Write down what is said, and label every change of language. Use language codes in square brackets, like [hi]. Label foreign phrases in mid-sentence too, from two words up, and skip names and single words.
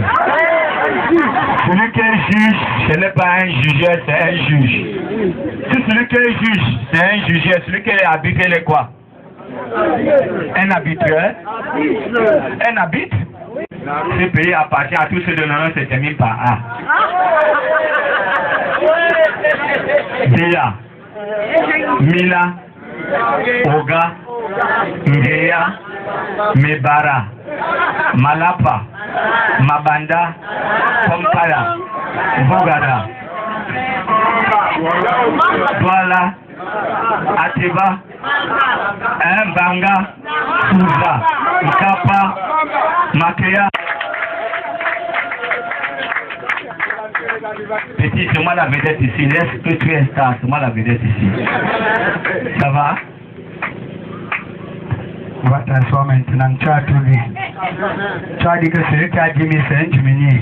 [fr] Celui qui juge, ce n'est pas un jugeur, c'est un juge. Si celui qui juge, c'est un jugeur, celui qui est arbitre, il est quoi? Un arbitreur? Un arbitre? Ce pays appartient à tous ceux de nom, se termine par A. Dia, Mila, Oga, Ngeya, Mebara, Malapa, Mabanda, Pompala, Bogada, Douala, Atiba, Mbanga, Souza, Nkapa, Makea. Petit, c'est moi la vedette ici. Laisse que tu es star, c'est moi la vedette ici. Ça va? On va t'asseoir maintenant. Tu as tout dit. Tu as dit que celui qui a 10 000, c'est un diminué.